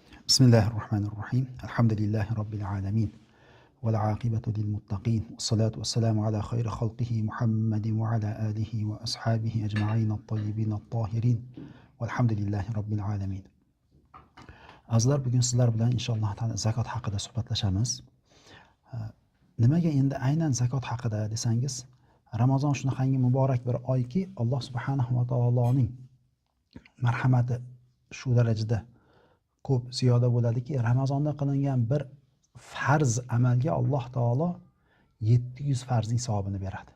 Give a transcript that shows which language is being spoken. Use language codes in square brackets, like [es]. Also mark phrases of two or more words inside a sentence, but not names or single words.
[ar] بسم الله الرحمن الرحيم الحمد لله رب العالمين والعاقبة للمتقين والصلاة والسلام على خير خلقه محمد وعلى آله وأصحابه أجمعين الطيبين الطاهرين والحمد لله رب العالمين. [uz] Azizlar, bugun sizlar bilan inshaalloh taolo zakot haqida suhbatlashamiz. Nimaga endi aynan zakot haqida desangiz, Ramazon shunaqangi muborak bir oyki, Alloh subhanahu va taoloning marhamati shu darajada ko'p ziyoda bo'ladiki, Ramazonda qilingan bir farz amalga Alloh taolo 700 farzning savobini beradi.